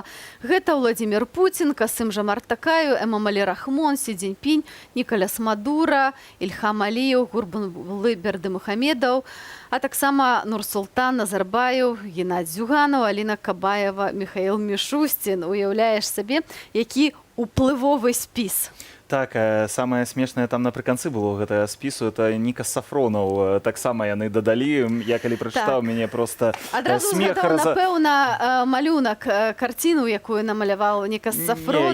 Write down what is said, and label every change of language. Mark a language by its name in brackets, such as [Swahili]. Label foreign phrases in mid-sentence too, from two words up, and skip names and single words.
[Belarusian] Гэта Владимир Путин, Касым Жомарт Токаев, Эмомали Рахмон, Си Цзиньпинь, Николяс Мадуро, Ильхам Алиев, Гурбанғулы Бердымухамедов, а таксама Нурсултан Назарбаев, Геннадий Зюганов, Алина Кабаева, Михаил Мишустин. Уяўляеш сабе, які уплывовы спіс. Так, самае смешнае там напрыканцы было гэтага спісу, это Нікас Сафронаў. Таксама яны дадалі. Я калі прачытаў, мяне проста адразу смех... згадаў, напэўна, малюнак, карціну, якую намаляваў Нікас Сафронаў.